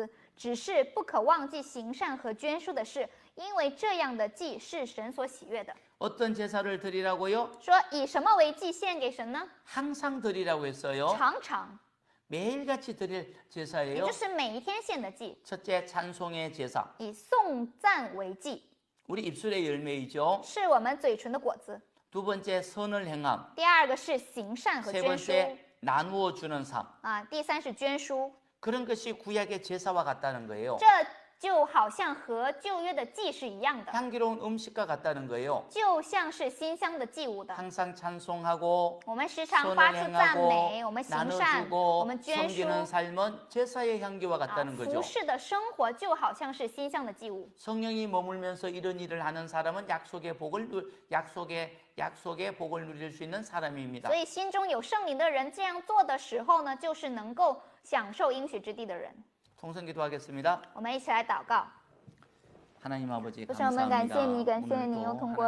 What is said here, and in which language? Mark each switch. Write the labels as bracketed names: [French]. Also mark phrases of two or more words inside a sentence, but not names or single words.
[Chinese] 只是不可忘记行善和捐书的事，因为这样的祭是神所喜悦的。 [Korean] 어떤 제사를 드리라고요? [Chinese] 说以什么为祭献给神呢？ [Korean] 항상 드리라고 했어요. [Chinese] 常常， [Korean] 매일같이 드릴 [Chinese] 也 [Korean] 제사예요. [Chinese] 就是每一天献的祭， [Korean] 첫째 찬송의 제사. [Chinese] 以颂赞为祭， [Korean] 우리 입술의 열매이죠. [Chinese] 是我们嘴唇的果子。 [Korean] 두 번째 선을 행함. [Chinese] 第二个是行善和 [Korean] 세 [Chinese] 捐书 [Korean] 번째 나누어 주는 삶. [Chinese] 啊，第三是捐书。 [Korean] 그런 것이 구약의 제사와 같다는 거예요. [Chinese] 这就好像和旧约的祭是一样的， [Korean] 향기로운 음식과 같다는 거예요. [Chinese] 就像是馨香的祭物的。 [Korean] 항상 찬송하고 [Chinese] 我们时常 [Korean] 선을 [Chinese] 发出赞 [Korean] 행하고 [Chinese] 美，我们行善，我 [Korean] 나눠주고 [Chinese] 们捐书 [Korean] 섬기는 삶은 제사의 향기와 [Chinese] 啊， [Korean] 같다는 [Chinese] 服 [Korean] 거죠. [Chinese] 侍的生活就好像是馨香的祭物。 [Korean] 성령이 머물면서 이런 일을 하는 사람은 약속의 복을 누릴 수 있는 사람입니다. [Chinese] 所以心中有圣灵的人这样做的时候呢，就是能够享受应许之地的人。 [Korean] 통성기도하겠습니다. [Chinese] 我们一起来祷告。 [Korean] 하나님 아버지 [Chinese] 父神，我们感 [Korean] 감사합니다. [Chinese] 谢你，感谢 [Korean] 오늘도 [Chinese] 你又通过